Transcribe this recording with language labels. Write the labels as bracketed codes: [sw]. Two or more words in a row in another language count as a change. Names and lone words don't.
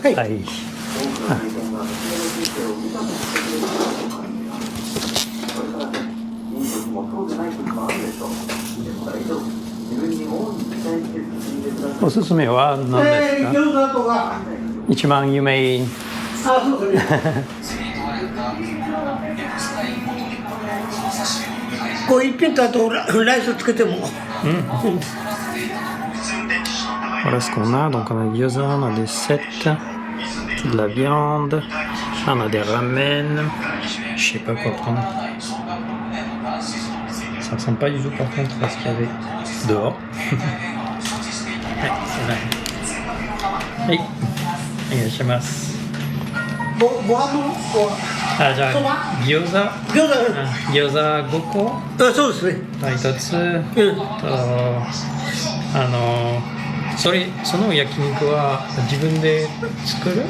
[ja] はい。おすすめは何ですか？餃子とか。一番有名。あ、そうですね。こう一品とあとライスつけても。 [fr] Voilà ce qu'on a. Donc on a gyoza, on a des sets, de la viande, on a des ramen. Je sais pas quoi prendre. Ça ressemble pas du tout par contre à ce qu'il y avait dehors. Ouais, c'est là. Oui. [ja] お願いします。ご飯もあ、じゃあ餃子5個。あ、そうですね。 1つ。その焼肉は自分で作る？